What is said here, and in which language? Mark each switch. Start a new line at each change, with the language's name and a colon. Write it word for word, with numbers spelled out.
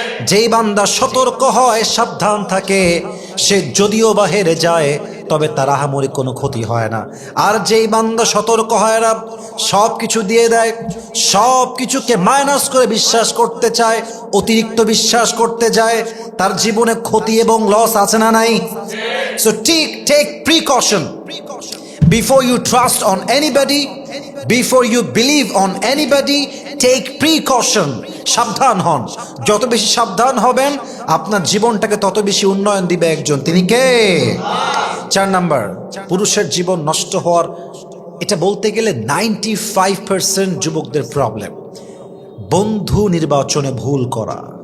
Bangla: যেই বান্দা সতর্ক হয়, সাবধান থাকে, সে যদিও বাহিরে যায় তবে তার আহামরি কোনো ক্ষতি হয় না। আর যেই বান্দা সতর্ক হয় না, সব কিছু দিয়ে দেয়, সব কিছুকে মাইনাস করে বিশ্বাস করতে চায়, অতিরিক্ত বিশ্বাস করতে যায়, তার জীবনে ক্ষতি এবং লস আছে না নাই?
English: So ঠিক take precaution before you trust on anybody, before you believe on anybody, take precaution.
Bangla: সাবধান হন, যত বেশি সাবধান হবেন আপনার জীবনটাকে তত বেশি উন্নয়ন দিবে একজন, তিনি কে? চার নাম্বার, পুরুষের জীবন নষ্ট হওয়ার, এটা বলতে গেলে
English: ninety five percent
Bangla: যুবকদের প্রবলেম, বন্ধু নির্বাচনে ভুল করা।